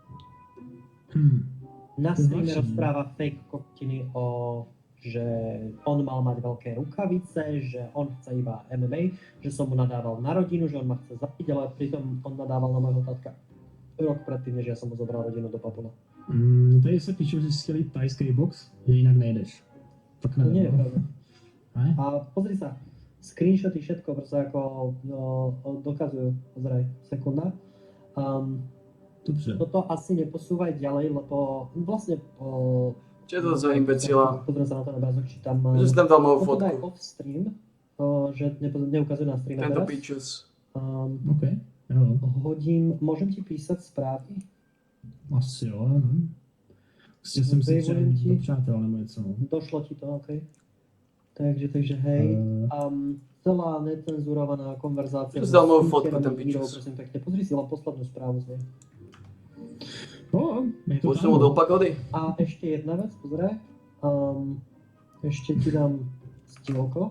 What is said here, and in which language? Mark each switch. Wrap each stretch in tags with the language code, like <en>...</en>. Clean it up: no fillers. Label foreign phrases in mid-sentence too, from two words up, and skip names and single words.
<sk>Na streame rozpráva fake koktiny o, že on mal mať veľké rukavice, že on chce iba MMA, že som mu nadával na rodinu, že on ma chce zabiť, ale pritom on nadával na môjho tatka rok predtým, než ja som mu zobral rodinu do Papula.</sk> <cs>Tady se píše, že si chtěl jít tajský box, že jinak nejdeš. Tak nevím.</cs> <sk>Nie je pravda. A pozri sa, screenshoty všetko proste ako dokazujú. Pozeraj, sekunda.</sk> <cs>Dobře.</cs> <sk>Toto asi neposúvaj ďalej, lebo vlastne Čo je to za imbecila? Pozriem sa na ten obrazok, či tam... Že si tam dal moju Toto daj fotku.</sk> <en>off stream,</en> <sk>že neukazuje na streame Tento teraz. pičus.</sk> <cs>OK, jo.</cs> <sk>Môžem ti písať správy?</sk> <cs>Asi jo, nevím. Prostě jsem si třeba do přátel nebo něco.</cs> <sk>Došlo ti to, OK. Takže hej. Celá necenzurovaná konverzácia. Zdal moju fotku, ten pičus. Prosím pekne, pozri si len poslednú správu z nej. Je to</sk> <cs>Pošlu mu do pakody.</cs> <sk>A ešte jedna vec, pozri. Ešte ti dám sdielko.</sk>